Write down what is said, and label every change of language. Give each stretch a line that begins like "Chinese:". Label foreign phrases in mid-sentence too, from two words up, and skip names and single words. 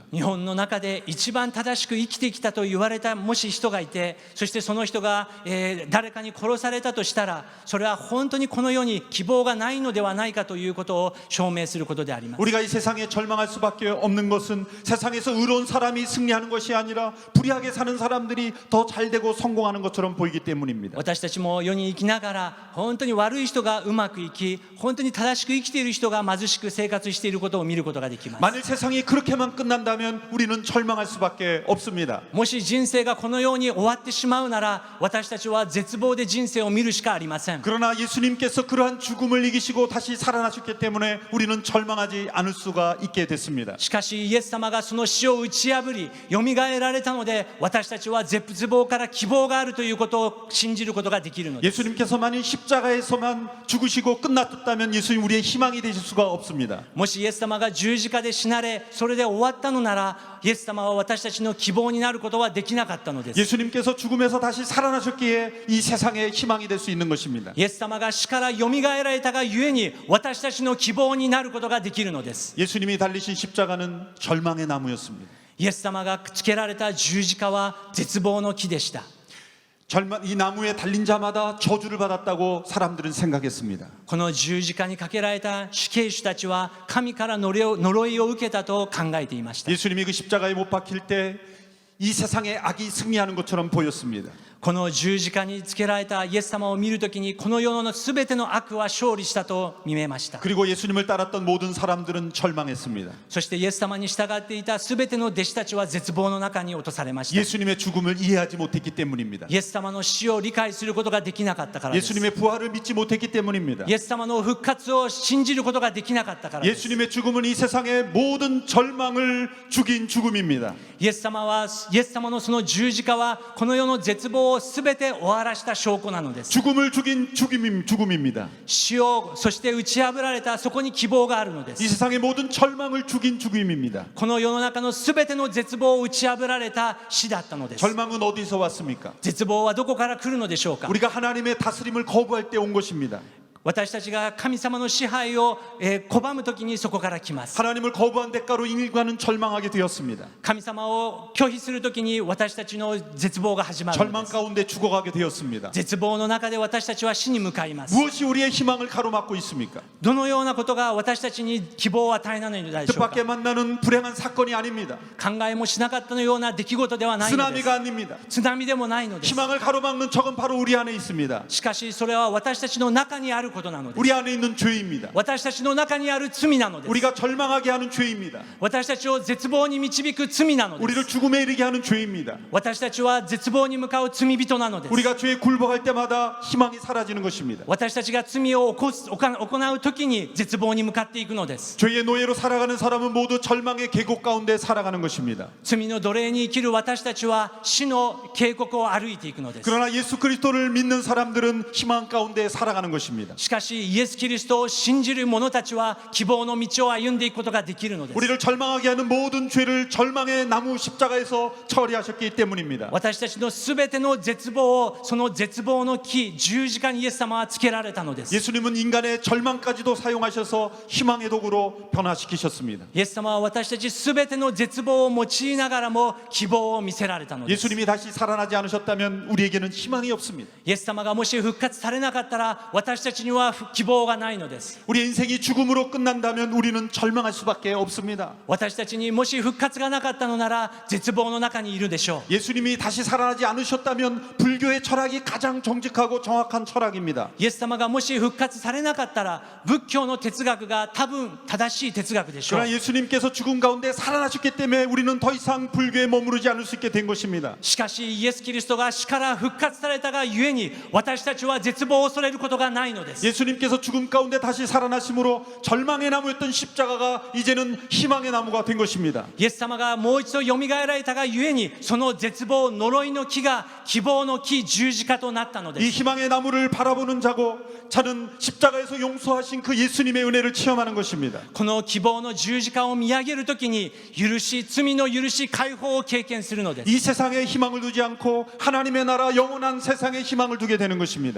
Japanese: 日本の中で一番正しく生きてきたと言われたもし人がいて、そしてその人が、誰かに殺されたとしたら、それは本当にこの世に希望がないのではないかということを証明することであります。
Korean: 우리가 이 세상에 절망할 수밖에 없는 것은 세상에서 의로운 사람이 승리하는 것이 아니라 불의하게 사는 사람들이 더 잘되고 성공하는 것처럼 보이기 때문입니다.
Japanese: 私たちも世に生きながら、本当に悪い人がうまくいき、本当に正しく生きている人が貧しく生活していることを見ることができます。
Korean: 만일 세상이 그렇게만 끝난다면 우리는 절망할 수밖에 없습니다.
Japanese: もし人生がこのように終わってしまうなら、私たちは絶望で人生を見るしかありません。
Korean: 그러나 예수님께서 그러한 죽음을 이기시고 다시 살아나셨기 때문에 우리는 절망하지 않을 수가 있게 됐습니다.
Japanese: しかしイエス様がその死を打ち破りよみがえられたので、私たちは絶望から希望があるということを信じることができるのです。
Korean: 예수님께서 만일 십자가에서만 죽으시고 끝났다면 예수님 우리의 희망이 되실 수가 없습니다.
Japanese: もしイエス様が十字架で死なれ、それで終わったのなら、イエス様は私たちの希望になることはできなかったのです。
Korean: 예수님께서 죽음에서 다시 살아나셨기에 이 세상의 희망이 될 수 있는 것입니다.
Japanese: イエス様が死からよみがえられたがゆえに、私たちの希望になることができるのです。
Korean: 예수님이 달리신 십자가는 절망의 나무였습니다.
Japanese: イエス様がつけられた十字架は絶望の木でした。
Korean: 이 나무에 달린 자마다 저주를 받았다고 사람들은 생각했습니다.
Japanese: この十字架にかけられた死刑囚たちは神から呪いを受けたと考えていました。
Korean: 예수님이 그 십자가에 못 박힐 때 이 세상의 악이 승리하는 것처럼 보였습니다.
Japanese: この十字架につけられたイエス様を見るときに、この世のすべての悪は勝利したと見えました。
Korean: 그리고 예수님을 따랐던 모든 사람들은 절망했습니다.
Japanese: そしてイエス様に従っていたすべての弟子たちは絶望の中に落とされました。
Korean: 예수님의 죽음을 이해하지 못했기 때문입니다.
Japanese: イエス様の死を理解することができなかったからです。
Korean: 예수님의 부활을 믿지 못했기 때문입니다.
Japanese: イエス様の復活を信じることができなかったからです。
Korean: 예수님의 죽음은 이 세상의 모든 절망을 죽인 죽음입니다.
Japanese: イエス様のその十字架はこの世の絶望望をすべて終わらした証拠なのです。
Korean: 죽음을 죽인 죽음입니다.
Japanese: 死をそして打ち破られたそこに希望があるので
Korean: 이
Japanese: す。
Korean: 세상의 모든 절망을 죽인 죽음입니다.
Japanese: この世の中のすべての絶望を打ち破られた死だったのです。
Korean: 절망은 어디서 왔습니까?
Japanese: 絶望はどこから来るのでしょうか。
Korean: 우리가 하나님의 다스림을 거부할 때 온 것입니다.
Japanese: 私たちが神様の支配を拒むときにそこから来ます。
Korean: 하나님을 거부한 대가로 인간은 절망하게 되었습니다.
Japanese: 神様を拒否するときに私たちの絶望が始まるの
Korean: 절망
Japanese: です。
Korean: 가운데 죽어가게 되었습니다.
Japanese: 絶望の中で私たちは死に向かいます。
Korean: 무엇이 우리의 희망을 가로막고 있습니까?
Japanese: どのようなことが私たちに希望を与えないのでしょうか。
Korean: 뜻밖의 만나는 불행한 사건이 아닙니다.
Japanese: 考えもしなかったのような出来事ではないのです。
Korean: 쓰나미가 아닙니다.
Japanese: 津波でもないのです。
Korean: 희망을 가로막는 적은 바로 우리 안에 있습니다.
Japanese: しかしそれは私たちの中にあることなのです。
Korean: 우리 안에 있는 죄입니다.
Japanese: 私たちの中にある罪なのです。
Korean: 우리가 절망하게 하는 죄입니다.
Japanese: 私たちを絶望に導く罪なので
Korean: 우리를
Japanese: す。
Korean: 죽음에 이르게 하는 죄입니다.
Japanese: 私たちは絶望に向かう罪人なのです。
Korean: 우리가 죄에 굴복할 때마다 희망이 사라지는 것입니다.
Japanese: 私たちが罪を行う時に絶望に向かっていくのです。
Korean: 죄의 노예로 살아가는 사람은 모두 절망의 계곡 가운데 살아가는 것입니다.
Japanese: 罪の奴隷に生きる私たちは死の渓谷を歩いていくのです。
Korean: 그러나 예수 그리스도를 믿는 사람들은 희망 가운데 살아가는 것입니다.
Japanese: しかしイエス・キリストを信じる者たちは希望の道を歩んでいくことができるのです。
Korean: 우리를 절망하게 하는 모든 죄를 절망의 나무 십자가에서 처리하셨기 때문입니다.
Japanese: 私たちのすべての絶望をその絶望の木十字架にイエス様はつけられたのです。
Korean: 예수님은 인간의 절망까지도 사용하셔서 희망의 도구로 변화시키셨습니다.
Japanese: イエス様は私たちすべての絶望を用いながらも希望を見せられたのです。
Korean: 예수님이 다시 살아나지 않으셨다면 우리에게는 희망이 없습니다.
Japanese: イエス様がもし復活されなかったら私たちには希望がないのです。
Korean: 우리 인생이 죽음으로 끝난다면 우리는 절망할 수밖에 없습니다.
Japanese: 私たちにもし復活がなかったのなら絶望の中にいるでしょう。
Korean: 예수님이 다시 살아나지 않으셨다면 불교의 철학이 가장 정직하고 정확한 철학입니다.
Japanese: イエス様がもし復活されなかったら仏教の哲学が多分正しい哲学でしょう。
Korean: 그러나 예수님께서 죽음 가운데 살아나셨기 때문에 우리는 더 이상 불교에 머무르지 않을 수 있게 된 것입니다.
Japanese: しかしイエス・キリストが死から復活されたがゆえに私たちは絶望を恐れることがないのです。
Korean: 예수님께서 죽음 가운데 다시 살아나심으로 절망의 나무였던 십자가가 이제는 희망의 나무가 된 것입니다.
Japanese: イエス様がもう一度よみがえられたがゆえにその絶望呪いの木が希望の木十字架となったので
Korean: 이
Japanese: す。
Korean: 희망의 나무를 바라보는 자고 자는 십자가에서 용서하신 그 예수님의 은혜를 체험하는 것입니다.
Japanese: この希望の十字架を見上げるときに許し罪の許し解放を経験するのです。
Korean: 이 세상에 희망을 두지 않고 하나님의 나라 영원한 세상에 희망을 두게 되는 것입니다.